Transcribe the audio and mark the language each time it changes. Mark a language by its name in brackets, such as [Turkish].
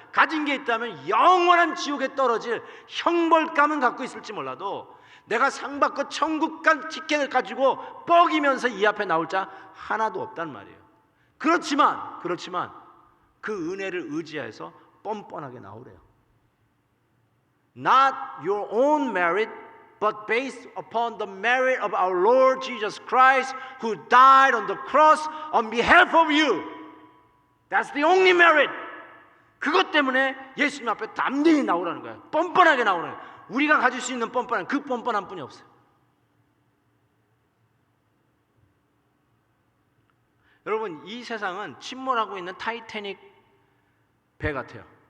[Korean] 가진 게 있다면 영원한 지옥에 떨어질 형벌감은 갖고 있을지 몰라도 내가 상 받고 천국 간 티켓을 가지고 뻐기면서 이 앞에 나올 자 하나도 없단 말이에요. 그렇지만 그 은혜를 의지해서 뻔뻔하게 나오래요. [English] Not your own merit, but based upon the merit of our Lord Jesus Christ, who died on the cross on behalf of you. That's the only merit. [Korean] 그것 때문에 예수님 앞에 담대히 나오라는 거예요. 뻔뻔하게 나오라는 거예요. 우리가 가질 수 있는 뻔뻔한, 그 뻔뻔한 뿐이 없어요. 여러분, 이 세상은 침몰하고 있는 타이타닉 배 같아요.